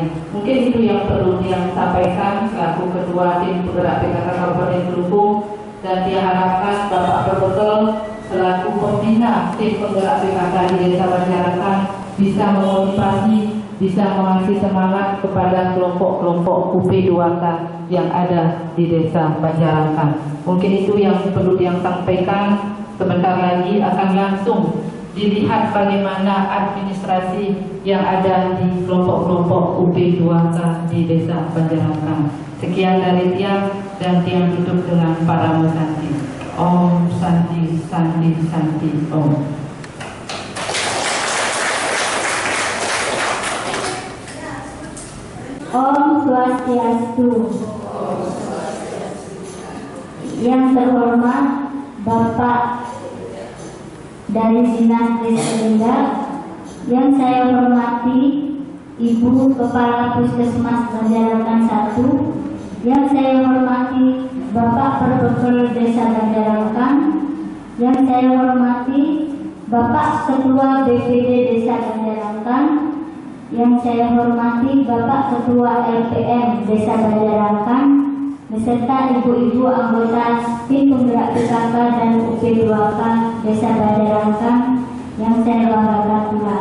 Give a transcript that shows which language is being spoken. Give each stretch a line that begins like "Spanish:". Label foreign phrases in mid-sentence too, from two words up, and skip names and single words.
Indonesian: Mungkin itu yang perlu yang sampaikan selaku Ketua Tim Penggerak PKK Kabupaten Kelungkung, dan diharapkan Bapak Perbekel selaku pembina Tim Penggerak PKK di Desa Banjarangkan bisa memotivasi, bisa mengasih semangat kepada kelompok-kelompok UP2K yang ada di Desa Banjarangkan. Mungkin itu yang perlu yang sampaikan. Sebentar lagi akan langsung dilihat bagaimana administrasi yang ada di kelompok-kelompok UP2K di Desa Banjarangkan. Sekian dari Tiang, dan Tiang tutup dengan para Santi.
Sanskrit: Om Santi Santi Santi Om.
Balinese: Om Swastiastu.
Indonesian: Yang terhormat Bapak dari Dinas Desa, yang saya hormati Ibu Kepala Puskesmas Banjarangkan 1, yang saya hormati Bapak Perbekel Desa Banjarangkan, yang saya hormati Bapak Ketua BPD Desa Banjarangkan, yang saya hormati Bapak Ketua LPM Desa Banjarangkan, beserta ibu-ibu anggota Tim Penggerak PKK dan UP2K Desa Banjarangkan yang saya banggakan pula.